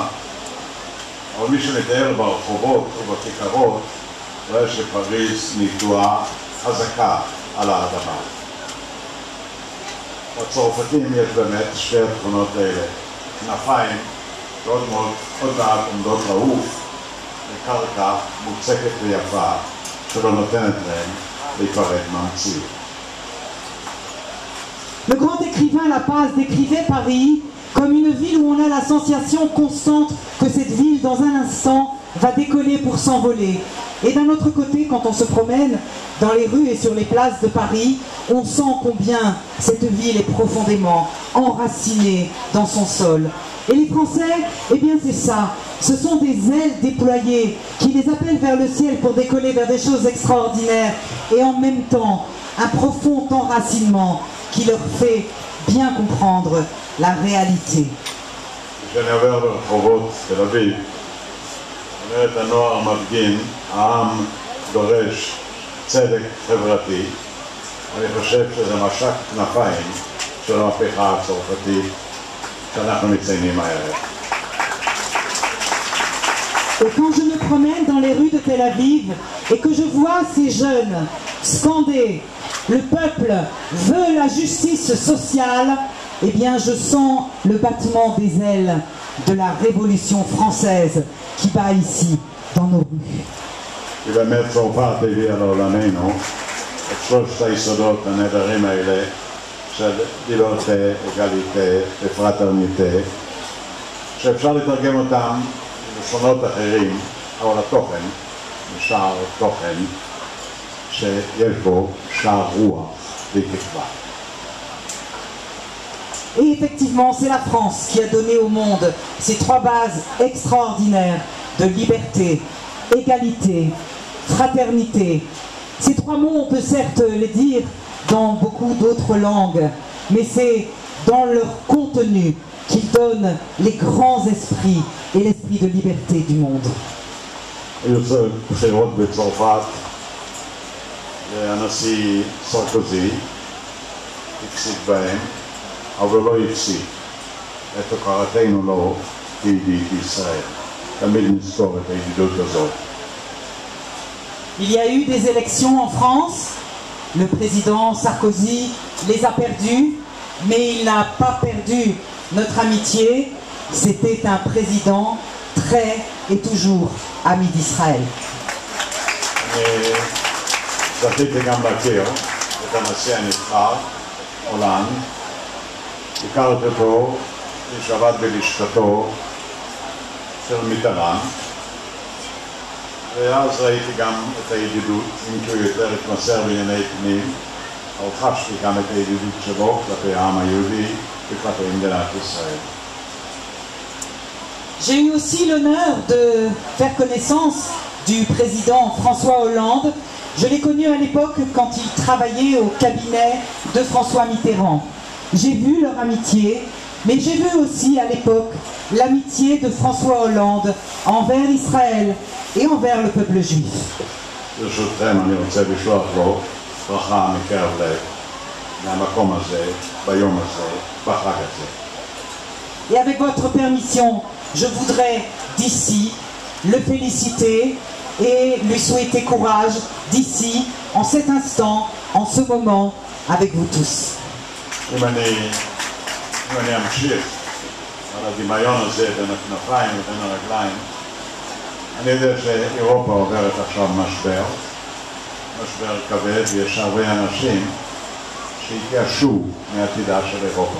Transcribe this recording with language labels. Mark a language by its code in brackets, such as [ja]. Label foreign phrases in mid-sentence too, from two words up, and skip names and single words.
[he] אבל מי שמתאר ברחובות ובכיכרות רואה שפריז נטועה חזקה על האדמה. בצרפתים יש באמת שתי התכונות האלה, כנפיים שעוד מעט עומדות לעוף וקרקע מוצקת ויפה שלא נותנת להם להיפרד מהמציאות. [fr] Le grand écrivain Lapace décrivait Paris comme une ville où on a la sensation constante que cette ville, dans un instant, va décoller pour s'envoler. Et d'un autre côté, quand on se promène dans les rues et sur les places de Paris, on sent combien cette ville est profondément enracinée dans son sol. Et les Français, eh bien c'est ça, ce sont des ailes déployées qui les appellent vers le ciel pour décoller vers des choses extraordinaires et en même temps un profond enracinement qui leur fait bien comprendre la réalité. [he] כשאני עובר ברחובות תל אביב, אני רואה את הנוער מפגין, העם דורש צדק חברתי. אני חושב שזה משק כנפיים של המהפכה הצרפתית שאנחנו מציינים הערב. [fr] Et quand je me promène dans les rues de Tel Aviv et que je vois ces jeunes scander « Le peuple veut la justice sociale », eh bien je sens le battement des ailes de la Révolution française qui bat ici, dans nos rues. [he] כי באמת צרפת הביאה לעולמנו את שלושת היסודות הנהדרים האלה של [fr] liberté, égalité et fraternité, [he] שאפשר לתרגם אותם לשונות אחרים, אבל התוכן נשאר תוכן שיש בו שאר רוח ותקווה. [fr] Et effectivement, c'est la France qui a donné au monde ces trois bases extraordinaires de liberté, égalité, fraternité. Ces trois mots, on peut certes les dire dans beaucoup d'autres langues, mais c'est dans leur contenu qu'ils donnent les grands esprits et l'esprit de liberté du monde. [he] היו בחירות בצרפת, והנשיא סרקוזי הפסיד בהם, אבל לא הפסיד את הוקרתנו לו כידיד ישראל. תמיד נזכור את הידידות הזאת. [fr] Il y a eu des élections en France, le président Sarkozy les a perdues, mais il n'a pas perdu notre amitié. C'était un président très et toujours ami d'Israël. [he] אני זכיתי גם להכיר את הנשיא הנבחר, הולנד. הכרתי אותו, שעבד בלשכתו של מיטראן, ואז ראיתי גם את הידידות, אם כי הוא יותר התמסר בענייני פנים, אבל חשתי גם את הידידות שלו כלפי העם היהודי וכלפי מדינת ישראל. [fr] J'ai eu aussi l'honneur de faire connaissance du président François Hollande. Je l'ai connu à l'époque quand il travaillait au cabinet de François Mitterrand. J'ai vu leur amitié, mais j'ai vu aussi à l'époque l'amitié de François Hollande envers Israël et envers le peuple juif. [he] ברשותכם אני רוצה לשלוח לו ברכה מקרב לב מהמקום הזה, ביום הזה, בחג הזה. [fr] Et avec votre permission, je voudrais d'ici le féliciter et lui souhaiter courage d'ici, en cet instant, en ce moment, avec vous tous. [he] אם אני אמשיך על הדמיון הזה בין הכנפיים ובין הרגליים, אני יודע שאירופה עוברת עכשיו משבר כבד, ויש הרבה אנשים שהתייאשו מעתידה של אירופה.